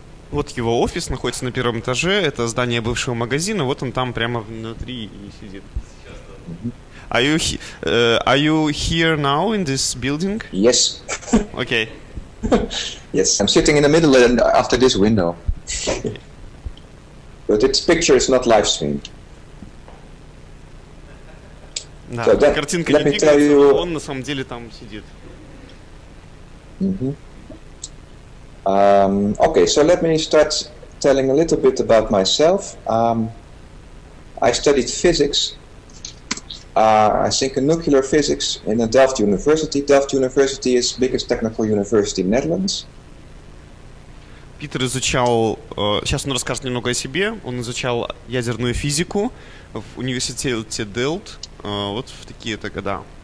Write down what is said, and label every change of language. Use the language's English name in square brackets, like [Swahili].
[Russian] Вот его офис находится на первом этаже. Это здание бывшего магазина. Вот он там прямо внутри и сидит. [English] Are you here now in this building? Yes. Okay. Yes, I'm sitting in the middle and after this window. But its picture is not live streamed. [Russian] Да, [English] So [Russian] картинка не двигается, но он на самом деле там сидит. [English] Okay, so let me start telling a little bit about myself. I studied physics. I think nuclear physics in Delft University. Delft University is the biggest technical university in the Netherlands. [Russian] Питер изучал, сейчас он расскажет немного о себе, он изучал ядерную физику в университете Delft, вот в такие-то года.